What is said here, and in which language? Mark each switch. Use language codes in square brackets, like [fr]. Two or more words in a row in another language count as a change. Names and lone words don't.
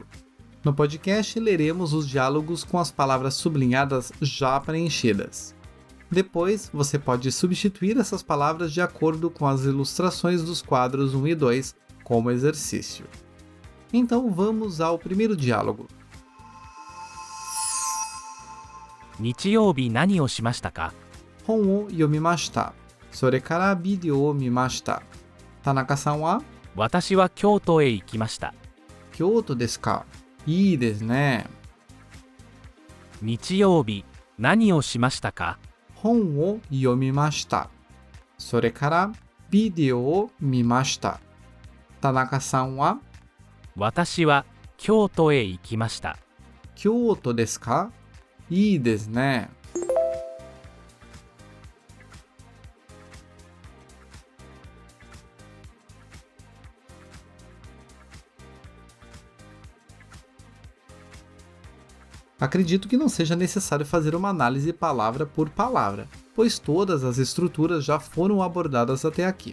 [pt] No podcast, leremos os diálogos com as palavras sublinhadas já preenchidas. Depois, você pode substituir essas palavras de acordo com as ilustrações dos quadros 1 e 2, como exercício. Então vamos ao primeiro diálogo. [ja] 日曜日何をしましたか？本を読みました。それからビデオを見ました。田中さんは私は京都へ行きました。京都ですか。いいですね。日曜日何をしましたか？本を読みました。それからビデオを見ました。田中さんは私は京都へ行きました。京都ですか。いいですね。 [pt] Acredito que não seja necessário fazer uma análise palavra por palavra, pois todas as estruturas já foram abordadas até aqui.